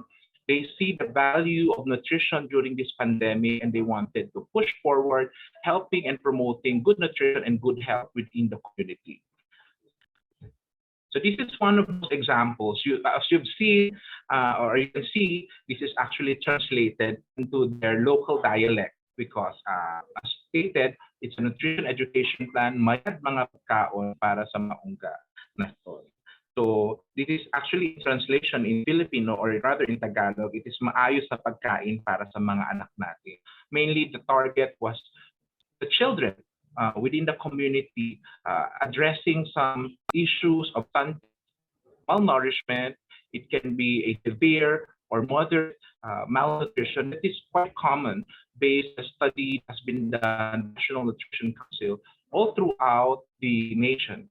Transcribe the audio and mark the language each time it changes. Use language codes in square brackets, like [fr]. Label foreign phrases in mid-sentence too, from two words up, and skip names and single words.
[en] They see the value of nutrition during this pandemic and they wanted to push forward, helping and promoting good nutrition and good health within the community. So this is one of those examples. As you've seen, or you can see, this is actually translated into their local dialect because, as stated, it's a nutrition education plan, [mbb] mayad mga pagkaon para sa maungga na tol. [en] So this is actually translation in Filipino, or rather in Tagalog, it is [tl] maayos sa pagkain para sa mga anak natin. [en] Mainly the target was the children within the community, addressing some issues of malnourishment. It can be a severe or moderate malnutrition. It is quite common based on a study has been done, National Nutrition Council, all throughout the nation.